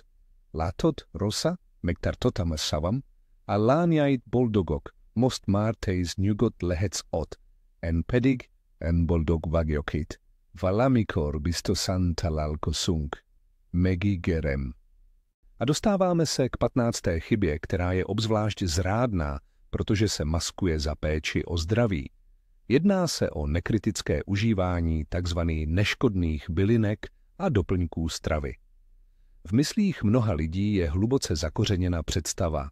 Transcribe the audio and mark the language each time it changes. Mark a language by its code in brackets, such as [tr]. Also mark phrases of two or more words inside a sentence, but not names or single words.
[hu] Látod, Rosa, megtartottam a szavam? A lányait boldogok, most már te is nyugodt lehetsz ott, en pedig en boldog vagyok itt. Valamikor biztosan találkozunk. [cs] Megígérem. A dostáváme se k 15. chybě, která je obzvlášť zrádná, protože se maskuje za péči o zdraví. Jedná se o nekritické užívání tzv. Neškodných bylinek a doplňků stravy. V myslích mnoha lidí je hluboce zakořeněna představa.